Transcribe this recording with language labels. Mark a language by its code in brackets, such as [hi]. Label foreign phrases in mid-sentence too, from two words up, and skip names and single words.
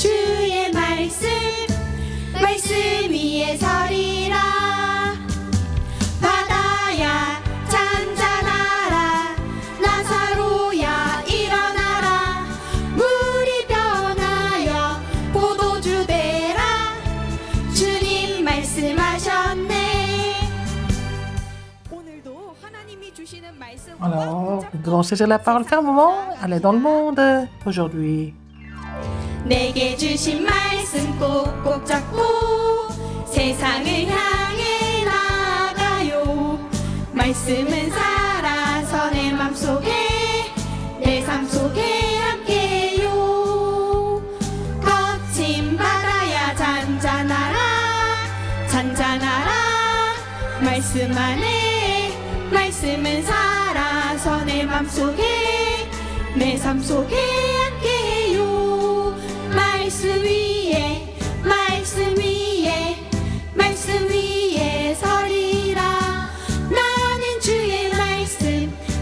[ko] 말씀 위에 서리라 바다야 잔잔하라 나사로야 일어나라 물이 변하여 포도주 되라 주님 말씀하셨네 [fr] Alors, nous devons saisir la parole fermement. Elle est dans le monde aujourd'hui. [ko] 내게 주신 말씀 꼭꼭 잡고 세상을 향해 나가요 말씀은 살아서 내 맘속에 내 삶 속에 함께해요 거친 바다야 잔잔하라 잔잔하라 말씀 안에 말씀은 살아서 내 맘속에 내 삶 속에 함께해요 말씀 위에 말씀 위에 말씀 위에 서리라 나는 주의 말씀